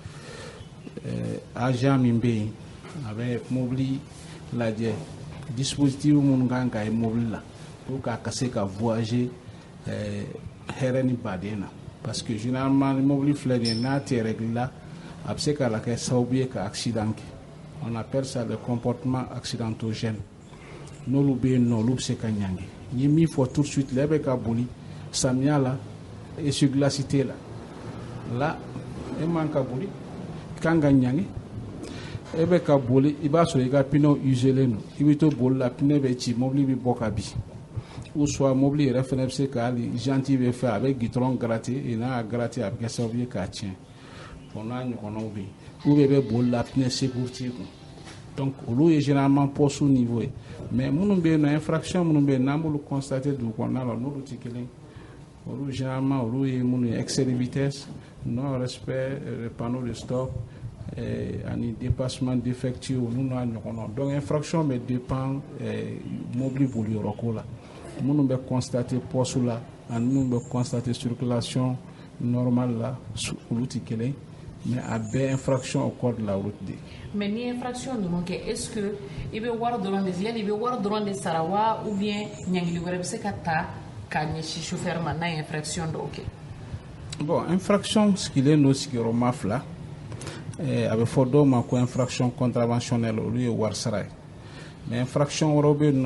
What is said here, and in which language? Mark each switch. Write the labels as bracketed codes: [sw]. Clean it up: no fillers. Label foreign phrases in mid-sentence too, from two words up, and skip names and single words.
[bm] agent min bɛ yen a bɛ mobili lajɛ dispositif minnu kan ka ye mobili la [fr] pour que [bm] a ka se ka voyager hɛrɛ ni baden na [fr] parce que généralement [bm] ni mobili filɛ nin ye n'a tɛ règle la a bɛ se ka kɛ sababu ye ka accident kɛ [fr] on appelle ça le comportement accidentogène [bm] n'olu bɛ yen nɔ olu bɛ se ka ɲangi n ye min fɔ [fr] tout de suite [bm] la e bɛ ka boli samiya la essuie-glace tɛ la e man ka boli kan ka ɲangi e bɛ ka boli i b'a sɔrɔ i ka pneu uselen don i bɛ to boli la pneu bɛ ci mobili bɛ bɔ ka bin [fr] ou soit [bm] mobili yɛrɛ fana bɛ se ka hali janti bɛ fɛ a bɛ gitɔrɔn [fr] gratter et [bm] n'a y'a gratter a bɛ kɛ sababu ye k'a tiɲɛ bon n'a ɲɔgɔnnaw bɛ yen ou bɛ boli la [fr] pneu sécurité [bm] kun donc olu ye généralement [fr] poste niveau [bm] ye mais minnu bɛ yen nɔ infraction minnu bɛ yen n'an b'olu constater dugu kɔnɔna la n'olu tɛ kelen olu généralement olu ye minnu ye [fr] excès de vitesse non respect des panneaux de stop [bm] ani [fr] dépassement d'effectif [bm] olu n'a ɲɔgɔnnaw donc infraction bɛ dépend mobili boliyɔrɔ ko la minnu bɛ [fr] constater poste [bm] la ani minnu bɛ [fr] constater circulation normale [bm] la olu tɛ kelen mais a bɛɛ [fr] infraction au code la route [bm] de. Mais ni infraction ninnu kɛ [fr] est-ce que [bm] i bɛ wari dɔrɔn de yali i bɛ wari dɔrɔn de sara wa [fr] ou bien [bm] ɲangili wɛrɛ bɛ se ka ta k'a ɲɛsin chauffeur ma n'a ye infraction dɔw kɛ. [fr] Bon infraction [bm] sigilen don sigiyɔrɔma fila a bɛ fɔ dɔw ma ko [fr] infraction contraventionnelle [bm] olu ye wari sara ye [fr] mais infraction [bm] wɛrɛw bɛ yen nɔ